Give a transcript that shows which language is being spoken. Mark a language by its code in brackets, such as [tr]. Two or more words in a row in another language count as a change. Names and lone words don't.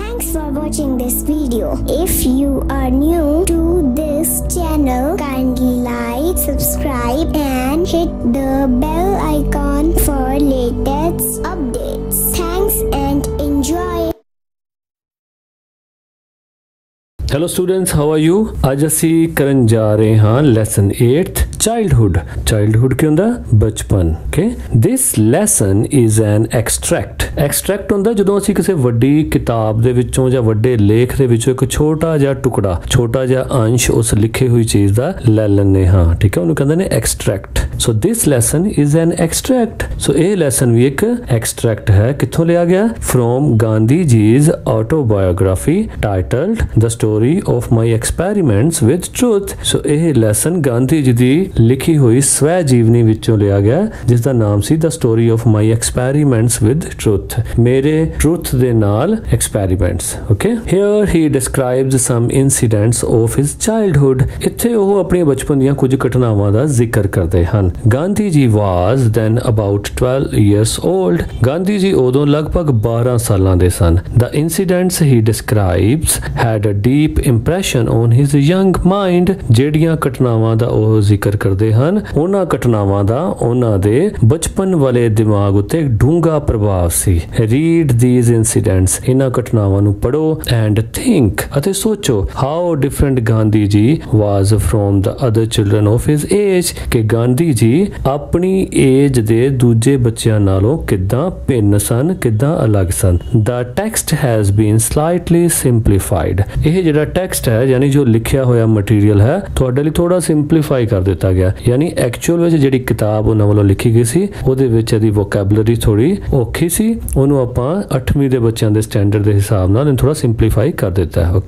[en] for watching this video. If you are new to this channel, kindly like, subscribe and hit the bell icon for latest updates. Thanks and enjoy. Hello students, how are you? [pa] ਅੱਜ ਅਸੀਂ ਕਰਨ ਜਾ ਰਹੇ ਹਾਂ [en] lesson 8th childhood. [pa] ਚਾਈਲਡਹੁੱਡ ਕੀ ਹੁੰਦਾ? ਬਚਪਨ। ਓਕੇ, [en] this lesson is an extract. [pa] ਐਕਸਟ੍ਰੈਕਟ ਹੁੰਦਾ ਜਦੋਂ ਅਸੀਂ ਕਿਸੇ ਵੱਡੀ ਕਿਤਾਬ ਦੇ ਵਿੱਚੋਂ ਜਾਂ ਵੱਡੇ ਲੇਖ ਦੇ ਵਿੱਚੋਂ ਇੱਕ ਛੋਟਾ ਜਿਹਾ ਟੁਕੜਾ, ਛੋਟਾ ਜਿਹਾ ਅੰਸ਼ ਉਸ ਲਿਖੀ ਹੋਈ ਚੀਜ਼ ਦਾ ਲੈ ਲੈਂਦੇ ਹਾਂ। ਠੀਕ ਹੈ, ਉਹਨੂੰ ਕਹਿੰਦੇ ਨੇ ਐਕਸਟ੍ਰੈਕਟ। [en] so this lesson is an extract. [pa] ਸੋ ਇਹ ਲੈਸਨ ਵੀ ਇੱਕ ਐਕਸਟ੍ਰੈਕਟ ਹੈ। ਕਿੱਥੋਂ ਲਿਆ ਗਿਆ? [en] from Gandhi ji's autobiography titled the story of my experiments with truth। [pa] ਸੋ ਇਹ ਲੈਸਨ ਗਾਂਧੀ ਜੀ ਦੀ ਲਿਖੀ ਹੋਈ ਸਵੈ ਜੀਵਨੀ ਵਿੱਚੋਂ ਲਿਆ ਗਿਆ, ਜਿਸ ਦਾ ਨਾਮ ਸੀ ਦ ਸਟੋਰੀ ਆਫ ਮਾਈ ਐਕਸਪੈਰੀਮੈਂਟਸ ਵਿਦ ਟਰੂਥ। ਮੇਰੇ ਟਰੂਥ ਦੇ ਨਾਲ ਐਕਸਪੈਰੀਮੈਂਟਸ। [en] okay, here he describes some incidents of his childhood. [pa] ਇੱਥੇ ਉਹ ਆਪਣੀ ਬਚਪਨ ਦੀਆਂ ਕੁਝ ਘਟਨਾਵਾਂ ਦਾ ਜ਼ਿਕਰ ਕਰਦੇ ਹਨ। [en] Gandhi ji was then about 12 years old। [pa] ਗਾਂਧੀ ਜੀ ਉਦੋਂ ਲਗਭਗ 12 ਸਾਲਾਂ ਦੇ ਸਨ। [en] the incidents he describes had a deep impression on his young mind। [pa] ਜਿਹੜੀਆਂ ਘਟਨਾਵਾਂ ਦਾ ਉਹ ਜ਼ਿਕਰ ਕਰਦੇ ਹਨ, ਉਹਨਾਂ ਘਟਨਾਵਾਂ ਦਾ ਉਹਨਾਂ ਦੇ ਬਚਪਨ ਵਾਲੇ ਦਿਮਾਗ ਉੱਤੇ ਡੂੰਘਾ ਪ੍ਰਭਾਵ ਸੀ। [en] ਰੀਡ these incidents। [pa] ਇਹਨਾਂ ਘਟਨਾਵਾਂ ਨੂੰ ਪੜੋ [en] and think [pa] ਅਤੇ ਸੋਚੋ [en] how different ਗਾਂਧੀ ਜੀ was from the other children of his age। [pa] ਕਿ ਗਾਂਧੀ ਜੀ ਆਪਣੀ ਏਜ ਦੇ ਦੂਜੇ ਬੱਚਿਆਂ ਨਾਲੋਂ ਕਿੱਦਾਂ ਭਿੰਨ ਸਨ, ਕਿੱਦਾਂ ਅਲੱਗ ਸਨ। [en] The text has been slightly simplified। [pa] ਇਹ ਜਿਹੜਾ ਟੈਕਸਟ ਹੈ, ਯਾਨੀ ਜੋ ਲਿਖਿਆ ਹੋਇਆ ਮਟੀਰੀਅਲ ਹੈ, ਤੁਹਾਡੇ ਲਈ ਥੋੜਾ ਸਿੰਪਲੀਫਾਈ ਕਰ ਦਿੱਤਾ ਗਿਆ। ਯਾਨੀ ਐਕਚੁਅਲ ਵਿੱਚ ਜਿਹੜੀ ਕਿਤਾਬ ਉਹਨਾਂ ਵੱਲੋਂ ਲਿਖੀ ਗਈ ਸੀ, ਉਹਦੇ ਵਿੱਚ ਇਹਦੀ ਵੋਕੈਬਲਰੀ ਥੋੜੀ ਔਖੀ ਸੀ। ਉਹਨੂੰ ਆਪਾਂ 8ਵੀਂ ਦੇ ਬੱਚਿਆਂ ਦੇ ਸਟੈਂਡਰਡ ਦੇ ਹਿਸਾਬ ਨਾਲ ਇਹਨੂੰ ਥੋੜਾ ਸਿੰਪਲੀਫਾਈ ਕਰ ਦਿੱਤਾ ਹੈ।